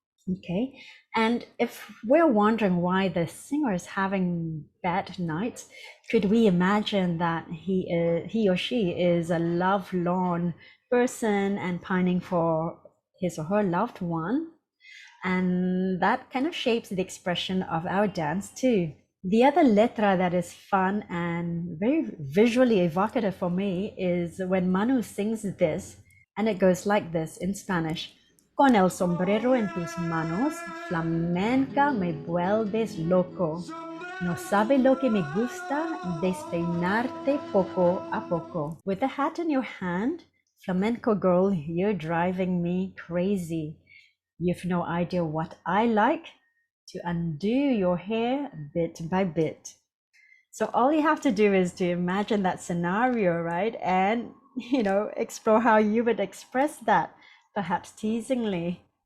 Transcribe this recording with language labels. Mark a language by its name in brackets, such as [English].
[English] Okay, and if we're wondering why the singer is having bad nights, could we imagine that he or she is a lovelorn person and pining for his or her loved one? And that kind of shapes the expression of our dance too. The other letra that is fun and very visually evocative for me is when Manu sings this, and it goes like this in Spanish. [Spanish] Con el sombrero en tus manos, flamenca me vuelves loco. No sabe lo que me gusta, despeinarte poco a poco. [English] With the hat in your hand, flamenco girl, you're driving me crazy. You've no idea what I like, to undo your hair bit by bit. So all you have to do is to imagine that scenario, right? And, explore how you would express that, perhaps teasingly.